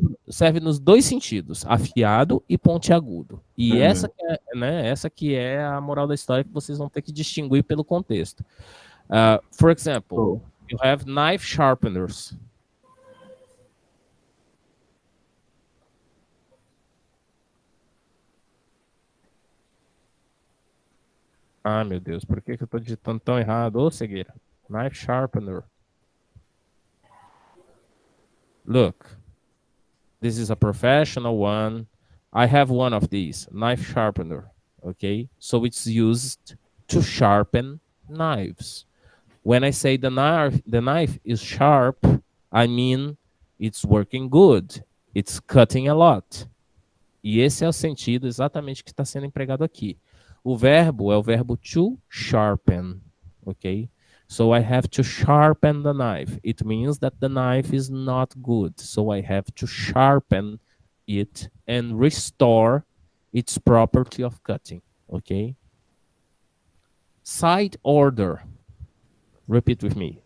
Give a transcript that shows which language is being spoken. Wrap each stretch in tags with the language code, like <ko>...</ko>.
<pt>Serve nos dois sentidos, afiado e pontiagudo. E essa que é a moral da história que vocês vão ter que distinguir pelo contexto.</pt> <en>For example, you have knife sharpeners.</en> <pt>Meu Deus, por que eu tô digitando tão errado? Ô, cegueira. Knife sharpener.</pt> <en>Look. This is a professional one. I have one of these, knife sharpener, okay? So it's used to sharpen knives. When I say the knife is sharp, I mean it's working good. It's cutting a lot.</en> <pt>E esse é o sentido exatamente que está sendo empregado aqui. O verbo é o verbo to sharpen, ok?</pt> <en>So I have to sharpen the knife. It means that the knife is not good. So I have to sharpen it and restore its property of cutting, ok? Side order. Repeat with me.</en>